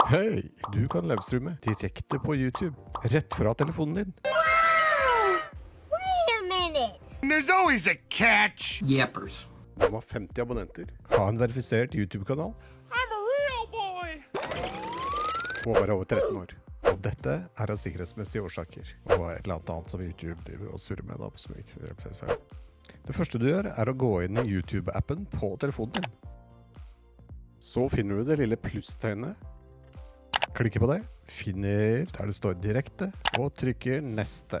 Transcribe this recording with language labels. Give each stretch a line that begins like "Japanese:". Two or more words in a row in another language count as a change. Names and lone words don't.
Norwegian: Hei, du kan livestreame direkte på YouTube, rett fra telefonen din.
English: Wait a minute. There's always a catch. Yappers.
Norwegian: Du må ha 50 abonnenter, ha en verifisert YouTube-kanal
English: I'm a real boy.
Norwegian: og være over 13 år. Og dette er av sikkerhetsmessige årsaker, og et eller annet som YouTube driver og surrer med da, som ikke. Det første du gjør er å gå inn i YouTube-appen på telefonen din. Så finner du det lille plusstegnet, klikker på det, finner der det står direkte, og trykker neste.